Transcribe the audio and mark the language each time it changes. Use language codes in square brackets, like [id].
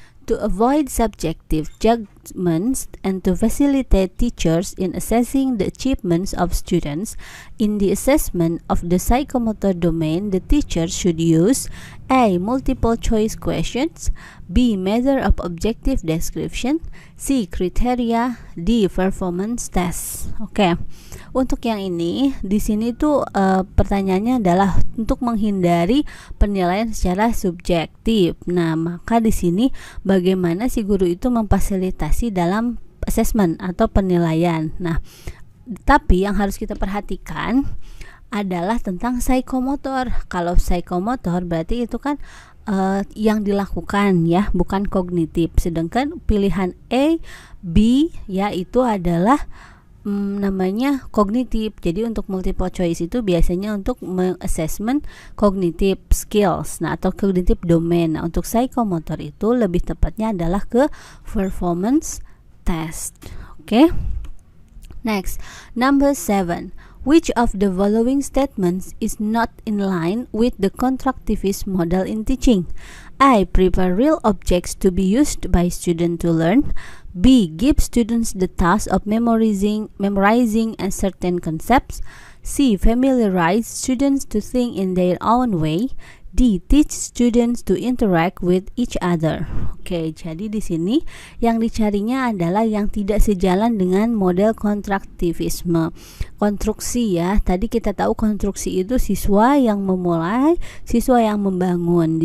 [en] To avoid subjective judgments and to facilitate teachers in assessing the achievements of students in the assessment of the psychomotor domain, the teacher should use A. Multiple choice questions, B. Method of objective description, C. Criteria, D. Performance test. Oke. [id] Untuk yang ini, di sini tuh pertanyaannya adalah untuk menghindari penilaian secara subjektif. Nah, maka di sini bagaimana si guru itu memfasilitasi dalam assessment atau penilaian. Nah, tapi yang harus kita perhatikan adalah tentang psikomotor. Kalau psikomotor berarti itu kan yang dilakukan ya, bukan kognitif. Sedangkan pilihan A, B ya itu adalah namanya kognitif. Jadi untuk multiple choice itu biasanya untuk assessment cognitive skills, nah atau cognitive domain. Nah, untuk psikomotor itu lebih tepatnya adalah ke performance test. Oke. [en] Next, number 7. Which of the following statements is not in line with the constructivist model in teaching? A. Prepare real objects to be used by students to learn. B. Give students the task of memorizing certain concepts. C. Familiarize students to think in their own way. D. Teach students to interact with each other. [id] Oke, jadi di sini yang dicarinya adalah yang tidak sejalan dengan model konstruktivisme. Konstruksi ya, tadi kita tahu konstruksi itu siswa yang memulai, siswa yang membangun.